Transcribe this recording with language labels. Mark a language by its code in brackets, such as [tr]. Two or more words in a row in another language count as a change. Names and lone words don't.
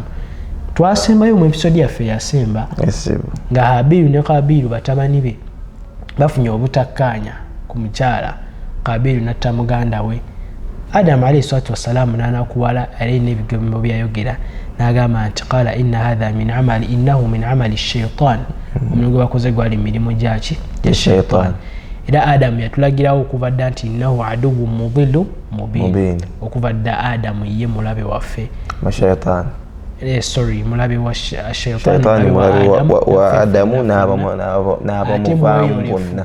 [lg] Twasembayo mu episode yaffe yasemba nga Habiru ne Kabiru batabani be bafunye obutakkaanya ku mukyala. Kabiru natta muganda we. Adam [ar] عليه الصلاة والسلام [lg] n'anakuwala alayhi n'ebigambo byayogera n'agamba nti [ar] قال إن هذا من عمل إنه من عمل الشيطان. [lg] Omulimu gwe bakoze gwali mirimu gyaki ya shaitan. Era Adam yatulagirawo okuva dda nti [ar] إنه عدو مضل مبين. [lg] Okuva dda Adam ye mulabe waffe mulabe wa shaitan wa Adamu n'abamuvamu bonna.